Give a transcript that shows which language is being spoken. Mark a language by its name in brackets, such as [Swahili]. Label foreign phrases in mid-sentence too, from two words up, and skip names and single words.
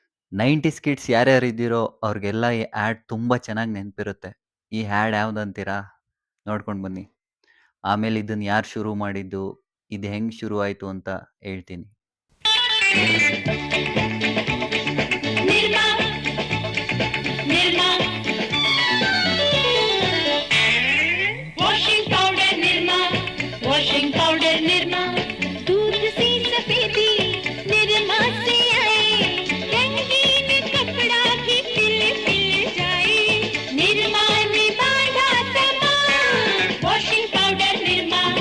[Kannada] 90ಸ್ ಕಿಡ್ಸ್ ಯಾರ್ಯಾರು ಇದ್ದೀರೋ ಅವ್ರಿಗೆಲ್ಲ ಈ ಆ್ಯಡ್ ತುಂಬ ಚೆನ್ನಾಗಿ ನೆನಪಿರುತ್ತೆ. ಈ ಆ್ಯಡ್ ಯಾವ್ದಂತೀರಾ? ನೋಡ್ಕೊಂಡು ಬನ್ನಿ. ಆಮೇಲೆ ಇದನ್ನ ಯಾರು ಶುರು ಮಾಡಿದ್ದು, ಇದು ಹೆಂಗೆ ಶುರು ಆಯಿತು ಅಂತ ಹೇಳ್ತೀನಿ. [Hindi] ನಿರ್ಮಾ ನಿರ್ಮಾ वॉशिंग पाउडर निर्मा वॉशिंग पाउडर निर्मा दूध सी सफेदी निर्मा से आए रंगीन कपड़ा भी खिल खिल जाए निर्मा ने बांधा समा वॉशिंग पाउडर निर्मा